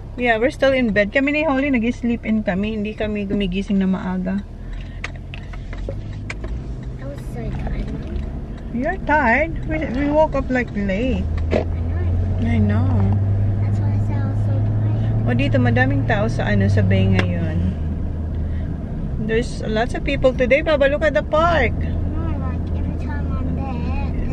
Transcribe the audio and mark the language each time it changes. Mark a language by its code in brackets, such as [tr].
[en] yeah, we're still in bed. [tl] Kami ni Holly, nag-sleep in kami. Hindi kami gumigising na maaga. [en] I was so tired, Mom. You're tired? We woke up like late. I know. That's why I said I was so tired. [tl] O dito, madaming tao sa sa bay ngayon. [en] There's lots of people today. Baba, look at the park. No, like every time I'm there.